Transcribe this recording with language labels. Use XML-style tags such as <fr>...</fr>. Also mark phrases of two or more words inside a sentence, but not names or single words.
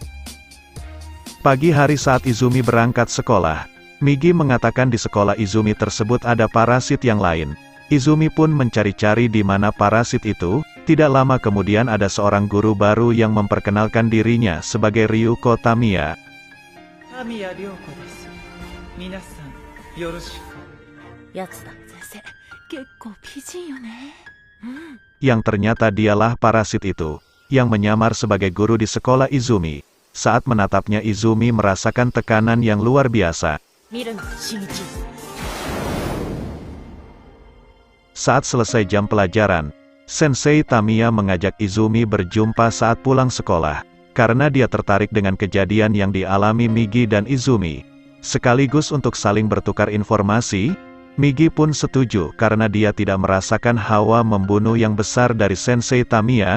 <id>Pagi hari saat Izumi berangkat sekolah, Migi mengatakan di sekolah Izumi tersebut ada parasit yang lain. Izumi pun mencari-cari di mana parasit itu. Tidak lama kemudian ada seorang guru baru yang memperkenalkan dirinya sebagai Ryuko Tamiya.</id> <ja>神谷涼子です。皆さん、よろしく。やつだ。先生、結構美人よね。</ja> <id>Yang ternyata dialah parasit itu, yang menyamar sebagai guru di sekolah Izumi. Saat menatapnya, Izumi merasakan tekanan yang luar biasa.</id> <ja>見るな、新一。</ja> <id>Saat selesai jam pelajaran, Sensei Tamiya mengajak Izumi berjumpa saat pulang sekolah. Karena dia tertarik dengan kejadian yang dialami Migi dan Izumi. Sekaligus untuk saling bertukar informasi, Migi pun setuju karena dia tidak merasakan hawa membunuh yang besar dari Sensei Tamiya.</id>